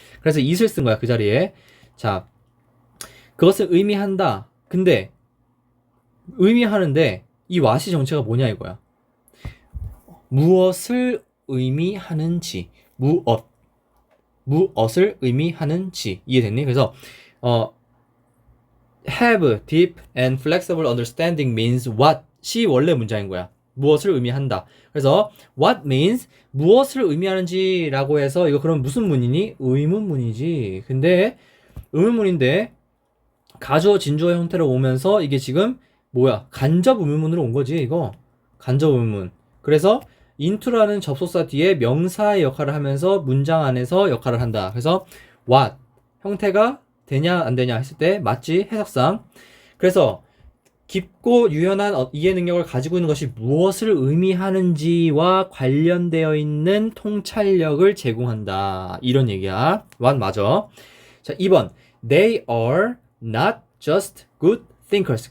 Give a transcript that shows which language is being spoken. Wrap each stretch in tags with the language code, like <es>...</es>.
<ko>그래서 it을 쓴 거야, 그 자리에. 자, 그것을 의미한다. 근데 의미하는데 이 what이 정체가 뭐냐 이거야. 무엇을 의미하는지, 무엇을 의미하는지 이해됐니? 그래서 have deep and flexible understanding means what 이 원래 문장인 거야. 무엇을 의미한다. 그래서 what means 무엇을 의미하는지라고 해서 이거 그럼 무슨 문이니? 의문문이지. 근데 의문문인데 가주어 진주어 형태로 오면서 이게 지금 뭐야? 간접 의문문으로 온 거지 이거. 간접 의문문. 그래서 into라는 접속사 뒤에 명사의 역할을 하면서 문장 안에서 역할을 한다. 그래서 what 형태가 되냐 안 되냐 했을 때 맞지? 해석상. 그래서 깊고 유연한 이해 능력을 가지고 있는 것이 무엇을 의미하는지와 관련되어 있는 통찰력을 제공한다. 이런 얘기야. what 맞아. 자, 2번.</ko> <en>They are not just good thinkers.</en>